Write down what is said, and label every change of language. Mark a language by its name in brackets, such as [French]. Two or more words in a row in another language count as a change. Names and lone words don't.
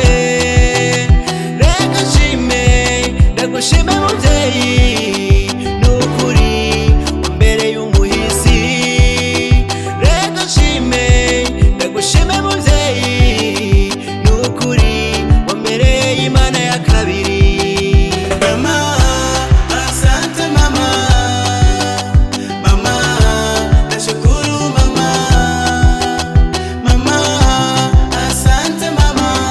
[Rundi] Reka nshime ndagushime muvyeyi, nukuri wambereye umuhizi. Reka nshime ndagushime muvyeyi, nukuri wambereye Imana ya kabiri. [Swahili] Mama asante mama, mama nashukuru mama, mama asante mama,